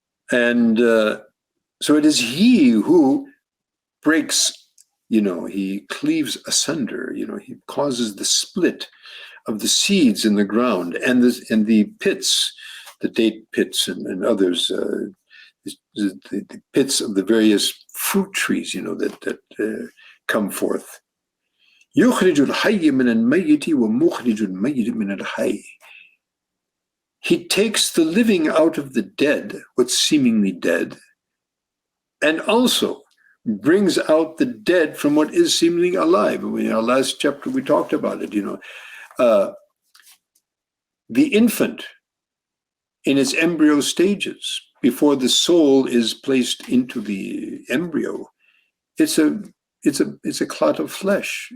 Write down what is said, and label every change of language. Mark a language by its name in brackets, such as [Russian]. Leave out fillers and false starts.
[English] And so it is He who breaks, He cleaves asunder, He causes the split of the seeds in the ground and the pits, the date pits and others, the pits of the various fruit trees, that come forth. [Arabic] يخرج الحي من الميت ومخرج الميت من الحي. [English] He takes the living out of the dead, what's seemingly dead, and also brings out the dead from what is seemingly alive. In our last chapter, we talked about it. The infant in its embryo stages, before the soul is placed into the embryo, it's a clot of flesh.